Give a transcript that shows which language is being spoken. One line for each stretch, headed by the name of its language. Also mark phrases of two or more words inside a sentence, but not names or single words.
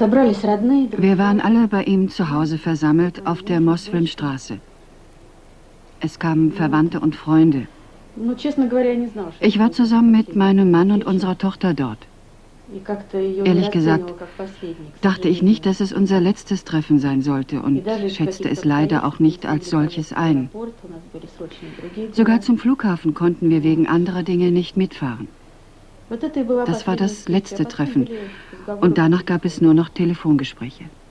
German: Wir waren alle bei ihm zu Hause versammelt auf der Mosfilmstraße. Es kamen Verwandte und Freunde.
Russian: Ну, честно говоря, я не знала, что
German: Ich war zusammen mit meinem Mann und unserer Tochter dort.
Russian: И как-то её не
German: Ehrlich gesagt,
Russian: расценивала как последний, к
German: dachte ich nicht,
Russian: сожалению.
German: dass es unser letztes Treffen sein sollte und schätzte es leider auch nicht als solches ein. Sogar zum Flughafen konnten wir wegen anderer Dinge nicht mitfahren. Das war das letzte Treffen und danach gab es nur noch Telefongespräche.